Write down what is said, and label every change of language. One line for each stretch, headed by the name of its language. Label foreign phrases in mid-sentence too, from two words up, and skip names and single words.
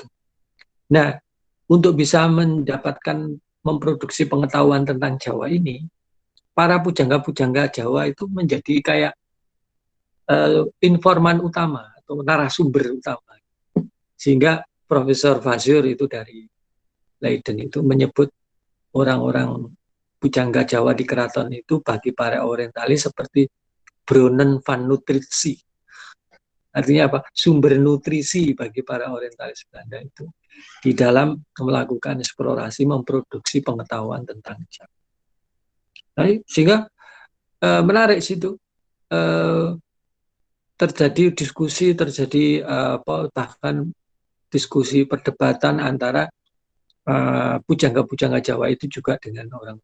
Indonesian: Nah, untuk bisa memproduksi pengetahuan tentang Jawa ini, para pujangga-pujangga Jawa itu menjadi kayak informan utama atau narasumber utama. Sehingga Profesor Vasseur itu dari Leiden itu menyebut orang-orang pujangga Jawa di keraton itu bagi para orientalis seperti
Dutch: bronnen van nutritie.
Indonesian: Artinya apa? Sumber nutrisi bagi para orientalis Belanda itu di dalam melakukan eksplorasi, memproduksi pengetahuan tentang Jawa. Nah, sehingga menarik situ, terjadi diskusi, terjadi bahkan diskusi perdebatan antara pujangga-pujangga Jawa itu juga dengan orang.